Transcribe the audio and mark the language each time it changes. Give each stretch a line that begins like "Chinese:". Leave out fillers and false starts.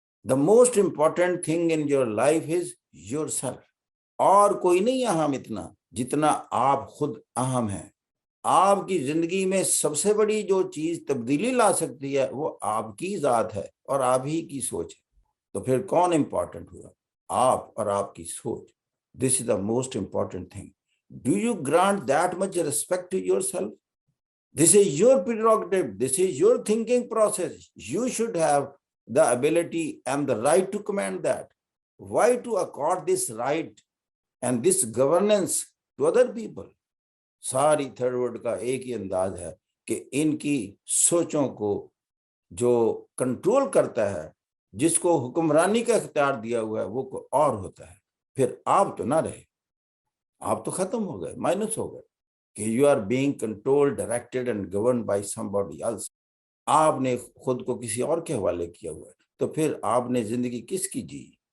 English: The most important thing in your life is yourself۔
Urdu: اور کوئی نہیں اہم اتنا جتنا آپ خود اہم ہیں۔ آپ کی زندگی میں سب سے بڑی جو چیز تبدیلی لا سکتی ہے وہ آپ کی ذات ہے اور آپ ہی کی سوچ ہے۔ تو پھر کون امپورٹنٹ ہوا؟ آپ اور آپ کی سوچ۔
English: This is the most important thing. Do you grant that much respect to yourself? This is your prerogative. This is your thinking process. You should have the ability and the right to command that. Why to accord this right and this governance to other people?
Urdu: ساری third world کا ایک ہی انداز ہے کہ ان کی سوچوں کو جو کنٹرول کرتا ہے، جس کو حکمرانی کا اختیار دیا ہوا ہے، وہ کوئی اور ہوتا ہے۔ پھر آپ تو نہ رہے، آپ تو ختم ہو گئے، مائنس ہو گئے کہ
English: You are being control, directed and governed by somebody else.
Urdu: آپ نے خود کو کسی اور کے حوالے کیا ہوا ہے، تو پھر آپ نے زندگی کس کی جی؟